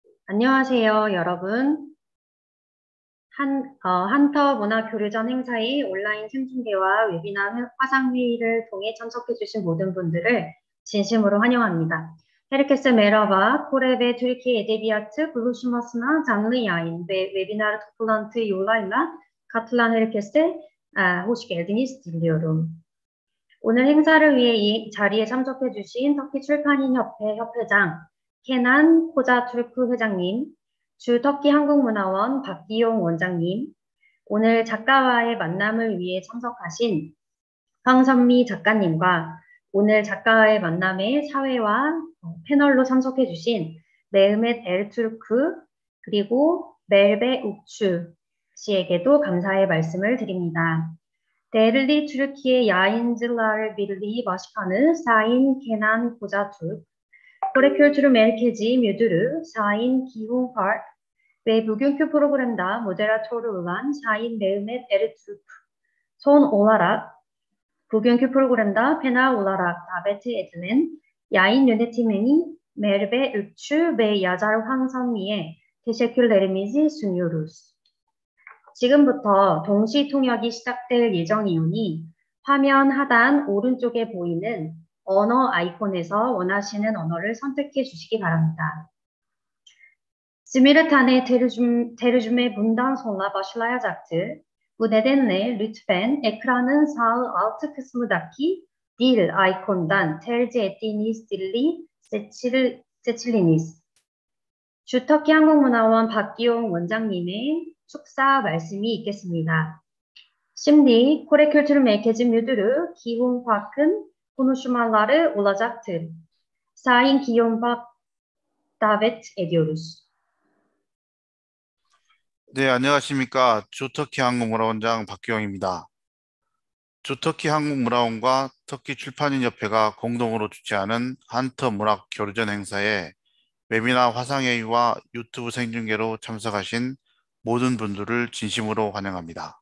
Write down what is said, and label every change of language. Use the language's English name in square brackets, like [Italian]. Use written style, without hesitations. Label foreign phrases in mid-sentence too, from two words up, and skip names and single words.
[Korean] 안녕하세요, 여러분. 한터 문화교류전 행사의 온라인 생중계와 웨비나 화상회의를 통해 참석해주신 모든 분들을 진심으로 환영합니다. [Turkish] Herkese merhaba. Kore ve Türkiye Edebiyatı Buluşması'na canlı yayın ve webinar toplantı yoluyla katılan herkese hoş geldiniz diliyorum. [Korean] 오늘 행사를 위해 이 자리에 참석해주신 터키 출판인협회 협회장 케난 코자투르크 회장님, 주 터키 한국문화원 박기용 원장님, 오늘 작가와의 만남을 위해 참석하신 황선미 작가님과 오늘 작가와의 만남에 사회와 패널로 참석해주신 메흐멧 엘투르크 그리고 멜베 욱추 씨에게도 감사의 말씀을 드립니다. [Turkish] Değerli Türkiye Yayıncılar Birliği Başkanı Sayın Kenan Kocatürk, Kore Kültürü Merkezi Müdürü Sayın Ki-Hung Park ve bugünkü programda moderatörü olan Sayın Mehmet Eritürk son olarak bugünkü programda panel olarak davet edilen yayın yönetmeni Merve Ükçü ve yazar 황선미에 teşekkürlerimizi sunuyoruz. [Korean] 지금부터 동시 통역이 시작될 예정이오니 화면 하단 오른쪽에 보이는 언어 아이콘에서 원하시는 언어를 선택해 주시기 바랍니다. [Turkish] Simultane tercüme bundan sonra başlayacaktır. Bu nedenle lütfen ekranın sağ alt kısmındaki dil ikonundan tercih ettiğiniz dili seçiliniz. [Korean] 주터키 한국문화원 박기용 원장님의 축사 말씀이 있겠습니다. [Turkish] Şimdi Kore Kültür Merkezi Müdürü Ki-Hung Park'ın konuşmaları olacaktır. Sayın Ki-Hung Park davet ediyoruz. [Korean] 네, 안녕하십니까. 주터키 한국문화원장 박기영입니다. 주터키 한국문화원과 터키 출판인협회가 공동으로 주최하는 한터 문학 교류전 행사에 웨비나 화상회의와 유튜브 생중계로 참석하신 모든 분들을 진심으로 환영합니다.